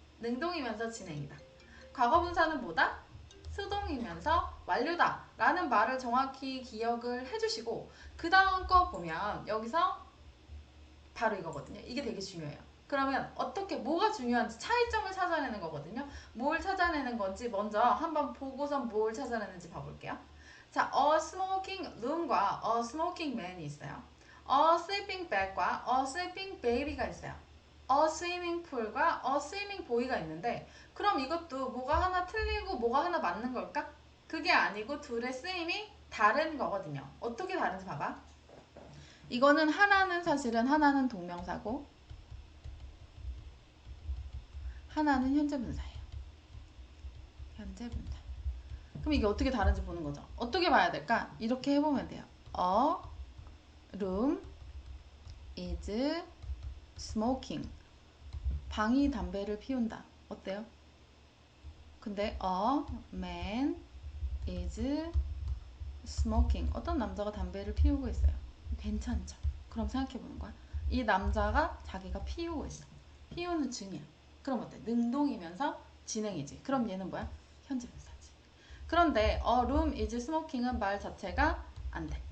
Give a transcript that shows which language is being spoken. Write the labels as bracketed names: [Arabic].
[Korean] 능동이면서 진행이다. 과거 분사는 뭐다? 수동이면서 완료다 라는 말을 정확히 기억을 해주시고 그 다음 거 보면 여기서 바로 이거거든요. 이게 되게 중요해요. 그러면 어떻게 뭐가 중요한지 차이점을 찾아내는 거거든요. 뭘 찾아내는 건지 먼저 한번 보고선 뭘 찾아내는지 봐볼게요. 자, a smoking room과 a smoking man이 있어요. a sleeping bed과 a sleeping baby가 있어요. a swimming pool과 a swimming boy가 있는데 그럼 이것도 뭐가 하나 틀리고 뭐가 하나 맞는 걸까? 그게 아니고 둘의 쓰임이 다른 거거든요. 어떻게 다른지 봐봐. 이거는 하나는 사실은 하나는 동명사고 하나는 현재 분사예요. 현재 분사. 그럼 이게 어떻게 다른지 보는 거죠. 어떻게 봐야 될까? 이렇게 해보면 돼요. [English] A room is smoking. [Korean] 방이 담배를 피운다. 어때요? [English] 근데 a man is smoking. [Korean] 어떤 남자가 담배를 피우고 있어요. 괜찮죠? 그럼 생각해보는 거야. 이 남자가 자기가 피우고 있어. 피우는 중이야. 그럼 어때? 능동이면서 진행이지. 그럼 얘는 뭐야? 현재 분사지. 그런데 [English] a room is smoking [Korean] 은 말 자체가 안 돼.